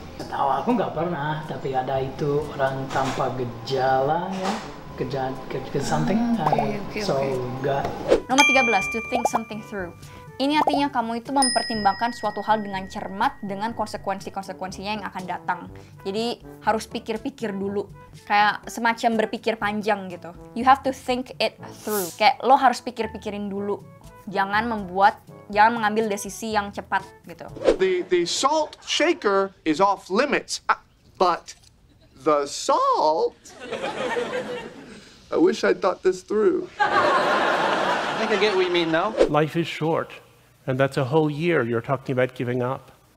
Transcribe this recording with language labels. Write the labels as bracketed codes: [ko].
[id] Tahu aku nggak pernah, tapi ada itu orang tanpa gejala ya. [en] Something. Okay. [id] So enggak. Nomor 13, [en] to think something through. [id] Ini artinya kamu itu mempertimbangkan suatu hal dengan cermat dengan konsekuensi-konsekuensinya yang akan datang. Jadi harus pikir-pikir dulu. Kayak semacam berpikir panjang gitu. [en] You have to think it through. [id] Kayak lo harus pikir-pikirin dulu. Jangan mengambil desisi yang cepat gitu. [en] The salt shaker is off limits, but the salt... I wish I'd thought this through. I think I get what you mean now. Life is short, and that's a whole year you're talking about giving up.